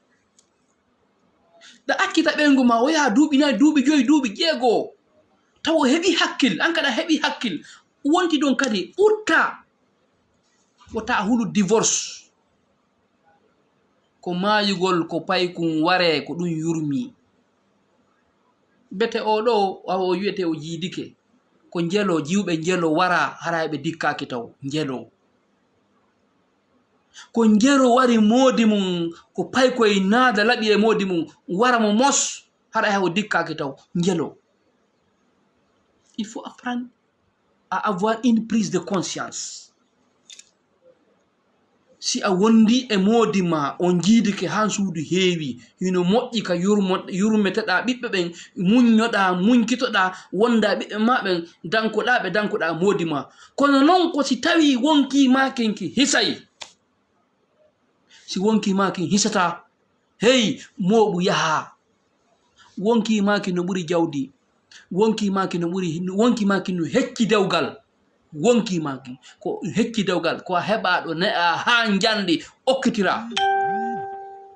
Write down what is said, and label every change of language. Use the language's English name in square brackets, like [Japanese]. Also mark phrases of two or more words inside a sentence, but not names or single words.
[Fula] da akkita ɓengu ma o yaha duuɓi nayi duuɓi joyi duuɓi ƴeego tawa o heɓi hakkil an kada heɓi hakkil wonti ɗon kadi ɓurta wota hulu divorce ko mayugol ko paykum ware ko ɗum yurmi bete o ɗo wawa o wiyete o jiidike ko njelo jiwɓe njelo wara hara ɓe dikkaki taw njelo ko njero wari moodi mum ko paykoye naada laɓi e moodi mum wara mo mos hara hay o dikkaki taw njelo [French] il faut apprendre à avoir une prise de conscience [Fula] si a wondi e moodi ma on jiidike han suudu heewi hino moƴƴi ka yurmeteɗa ɓiɓɓe ɓen muññoɗa muñkitoɗa wonda ɓiɓɓe ma ɓen dankoɗa ɓe dankoɗa moodi ma kono noon ko si tawi wonki ma kenki hisay si wonki ma kin hisata hey moɓu yaha wonki ma ki no ɓuri jawdi wonki ma ki no ɓuri wonki ma ki no hecci dewgal wonki ma ki ko hecci dewgal ko heɓa ɗo ne'a ha jandi okkitira